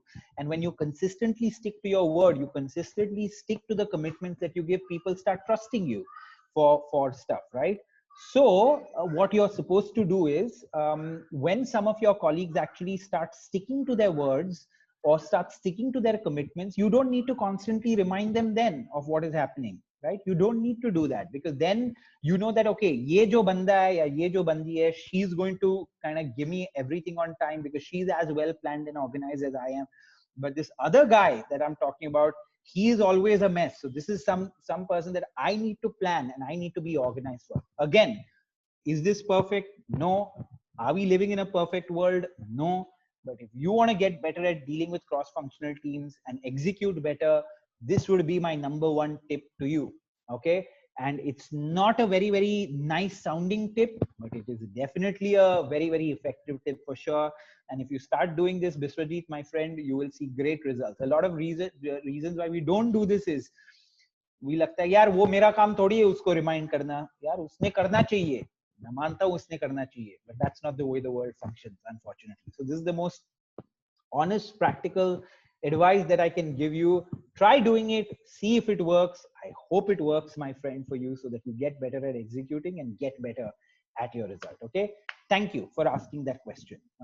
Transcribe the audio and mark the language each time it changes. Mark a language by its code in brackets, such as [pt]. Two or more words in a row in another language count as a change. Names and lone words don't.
[en] And when you consistently stick to your word, you consistently stick to the commitments that you give, people start trusting you for stuff, right? So what you're supposed to do is, when some of your colleagues actually start sticking to their words or start sticking to their commitments, you don't need to constantly remind them then of what is happening, right? You don't need to do that, because then you know that, [hi] okay, ये जो बंदा है या ये जो बंदी है, [en] she's going to kind of give me everything on time because she's as well planned and organized as I am. But this other guy that I'm talking about, he is always a mess. So this is some person that I need to plan and I need to be organized for. Again, is this perfect? No. Are we living in a perfect world? No. But if you want to get better at dealing with cross-functional teams and execute better, this would be my number one tip to you. Okay. And it's not a very nice sounding tip, but it is definitely a very effective tip for sure. And if you start doing this, Biswajit, my friend, you will see great results. A lot of reasons why we don't do this is, we [hi] लगता है यार वो मेरा काम थोड़ी है उसको रिमाइंड करना, यार उसने करना चाहिए, मैं मानता हूँ उसने करना चाहिए, [en] but that's not the way the world functions, unfortunately. So this is the most honest, practical advice that I can give you. Try doing it, see if it works. I hope it works, my friend, for you, so that you get better at executing and get better at your result. Okay, thank you for asking that question.